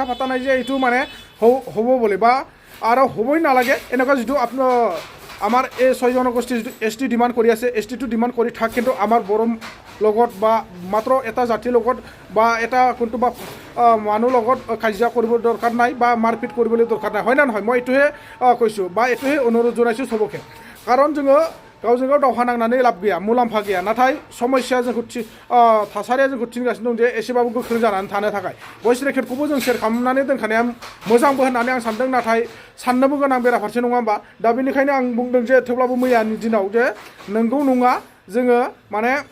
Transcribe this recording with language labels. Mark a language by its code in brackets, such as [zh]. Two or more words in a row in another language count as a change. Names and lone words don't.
[as] পাতা নাই যে এইটো মানে হ'ব বুলি বা আৰু হ'বই নালাগে এনেকুৱা যিটো আপোনাৰ আমাৰ এই 6 জনগোষ্ঠী যিটো [en] ST demand [as] কৰি আছে এছ টিটো ডিমাণ্ড কৰি থাক কিন্তু আমাৰ বড়ো লগত বা মাত্ৰ এটা জাতিৰ লগত বা এটা কোনটো বা মানুহ লগত কাজিয়া কৰিব দৰকাৰ নাই বা মাৰপিট কৰিবলৈ দৰকাৰ নাই হয় না নহয় মই এইটোহে কৈছোঁ বা এইটোহে অনুৰোধ জনাইছোঁ চবকে কাৰণ [brx] जोङो गावजों गाव दावहा नांनानै लाब गैया मुलाम्फा गैया नाथाय समस्या जोंखौ थासारिया जोंखौ थिनगासिनो दं जे एसेबाबो गोख्रों जानानै थानो थाखाय भइस रेकर्डखौबो जों शेयार खालामनानै दोनखानाया मोजांबो होननानै आं सानदों नाथाय साननोबो गोनां बेराफारसे नङा होमबा दा बेनिखायनो आं बुंदों जे थेवब्लाबो मैयानि दिनाव जे नंगौ नङा जोङो माने